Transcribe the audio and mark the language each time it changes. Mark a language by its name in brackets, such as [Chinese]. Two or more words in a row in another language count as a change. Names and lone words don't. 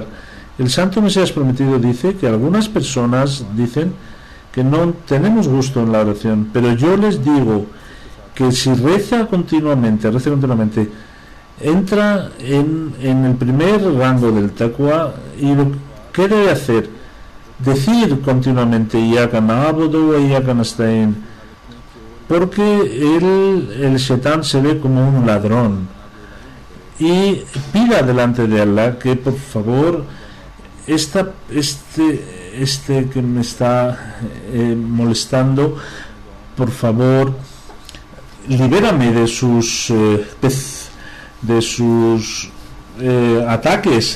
[Spanish] El Santo Mesías prometido dice que algunas personas dicen que no tenemos gusto en la oración, pero yo les digo que si reza continuamente, entra en el primer rango del taqwa. Y lo que debe hacer, decir continuamente [Arabic] إياك نعبد وإياك نستعين, [Spanish] porque el Shetán se ve como un ladrón, y pida delante de Allah que por favor este que me está molestando, por favor libérame de sus ataques.